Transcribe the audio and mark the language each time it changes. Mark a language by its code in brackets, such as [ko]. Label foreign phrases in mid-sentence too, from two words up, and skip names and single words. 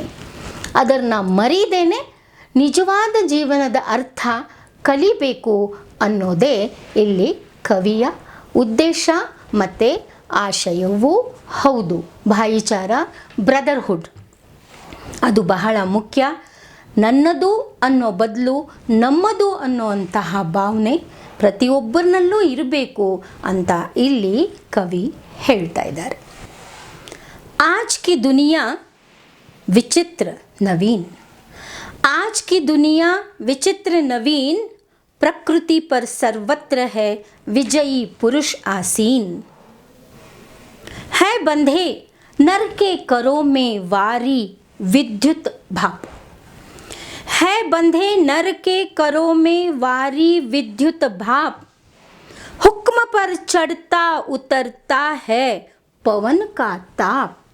[kn] ಅದನ್ನು ಮರೀದೇನೆ ನಿಜವಾದ ಜೀವನದ ಅರ್ಥ ಕಲಿಬೇಕು ಅನ್ನೋದೇ ಇಲ್ಲಿ ಕವಿಯ ಉದ್ದೇಶ ಮತ್ತು ಆಶಯವೂ ಹೌದು. ಭಾಯಿಚಾರ, ಬ್ರದರ್ಹುಡ್ ಅದು ಬಹಳ ಮುಖ್ಯ. ನನ್ನದು ಅನ್ನೋ ಬದಲು ನಮ್ಮದು ಅನ್ನೋಂತಹ ಭಾವನೆ ಪ್ರತಿಯೊಬ್ಬರನ್ನಲ್ಲೂ ಇರಬೇಕು ಅಂತ ಇಲ್ಲಿ ಕವಿ ಹೇಳ್ತಾ ಇದ್ದಾರೆ. [hi] आज की दुनिया विचित्र नवीन, आज की दुनिया विचित्र नवीन, प्रकृति पर सर्वत्र है विजयी पुरुष आसीन। है बंधे नर के करों में वारी विद्युत भाप, है बंधे नर के करों में वारी विद्युत भाप, हुक्म पर चढ़ता उतरता है पवन का ताप,